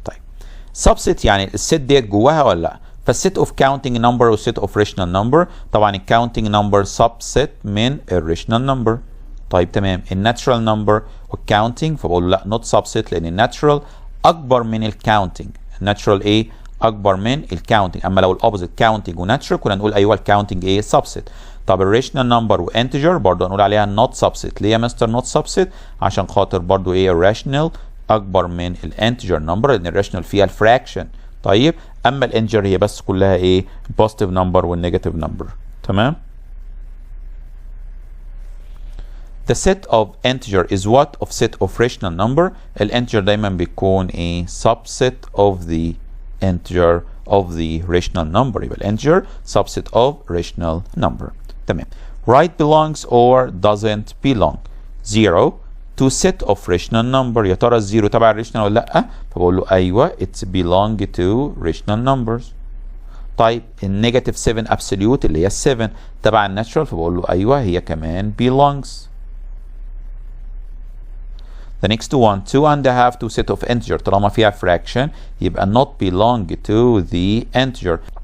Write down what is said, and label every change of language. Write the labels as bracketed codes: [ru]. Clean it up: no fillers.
[ar] طيب subset يعني الست ديت جواها ولا لا؟ فالset of counting number والset of rational number. طبعا counting number subset من rational number. طيب تمام. natural number والcounting فبقول له لا [en] not subset [ar] لان natural اكبر من counting. natural ايه؟ اكبر من counting. اما لو opposite counting ونatural كنا نقول ايوه counting ايه؟ subset. طب الريشنال نمبر وانتجر برضه هنقول عليها نوت سبست. ليه يا مستر نوت سبست؟ عشان خاطر برضه ايه الراشنال اكبر من الانتجر نمبر لان الراشنال فيها الفراكشن. طيب اما الانتجر هي بس كلها ايه البوزيتيف نمبر والنيجاتيف نمبر. تمام. [en] The set of integer is what of set of rational number. [ar] الانتجر دايما بيكون ايه [en] subset of the integer of the rational number. [ar] يبقى الانتجر [en] subset of rational number. [ar] تمام. [en] Right belongs or doesn't belong. 0 to set of rational number. [ar] يا ترى الزيرو تبع الريشنال ولا لا؟ فبقول له ايوه [en] it's belong to rational numbers. [ar] طيب النيجاتيف 7 absolute اللي هي 7 تبع الناتشرال فبقول له ايوه هي كمان belongs. [en] The next one 2 and a half to set of integer [ar] طالما فيها [en] fraction يبقى not belong to the integer.